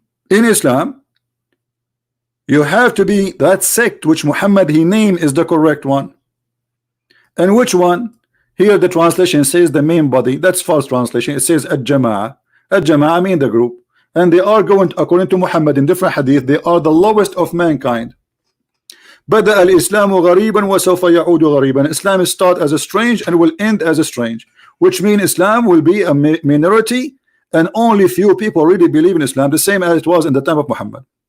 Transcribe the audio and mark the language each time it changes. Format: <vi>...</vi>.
<en>In Islam, you have to be that sect which Muhammad he named is the correct one. And which one? Here the translation says the main body. That's false translation. It says Al-Jama'ah. Al-Jama'ah mean the group. And they are going, according to Muhammad in different hadith, they are the lowest of mankind.</en> <ar>بدأ الإسلام غريبا وسوف يعود غريبا.</ar> <en>Islam is start as a strange and will end as a strange, which means Islam will be a minority, and only few people really believe in Islam, the same as it was in the time of Muhammad.</en>